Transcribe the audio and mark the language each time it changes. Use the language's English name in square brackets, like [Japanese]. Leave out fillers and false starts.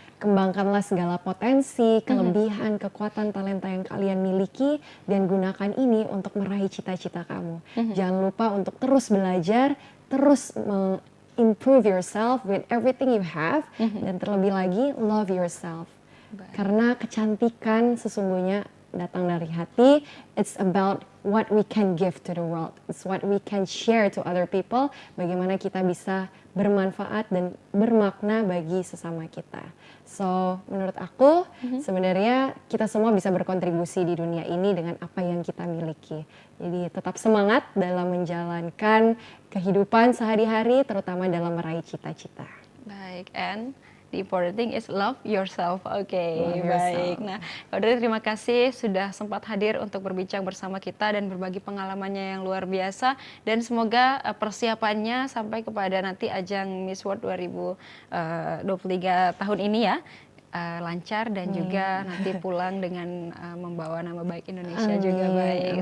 [Indonesian] Kembangkanlah segala potensi, kelebihan, kekuatan, talenta yang kalian miliki, dan gunakan ini untuk meraih cita-cita kamu. Jangan lupa untuk terus belajar, terus [English] improve yourself with everything you have, [Indonesian] dan terlebih lagi [English] love yourself. [Indonesian] Karena kecantikan sesungguhnya datang dari hati. [English] It's about what we can give to the world. It's what we can share to other people. [Indonesian] Bagaimana kita bisa bermanfaat dan bermakna bagi sesama kita. So, menurut aku sebenarnya kita semua bisa berkontribusi di dunia ini dengan apa yang kita miliki. Jadi tetap semangat dalam menjalankan kehidupan sehari-hari, terutama dalam meraih cita-cita. Baik, [English] and the important thing is love yourself. [Indonesian] Oke, baik. Nah, Kak Audrey terima kasih sudah sempat hadir untuk berbincang bersama kita dan berbagi pengalamannya yang luar biasa. Dan semoga persiapannya sampai kepada nanti ajang Miss World 2023 tahun ini ya, lancar, dan juga nanti pulang dengan membawa nama baik Indonesia juga baik.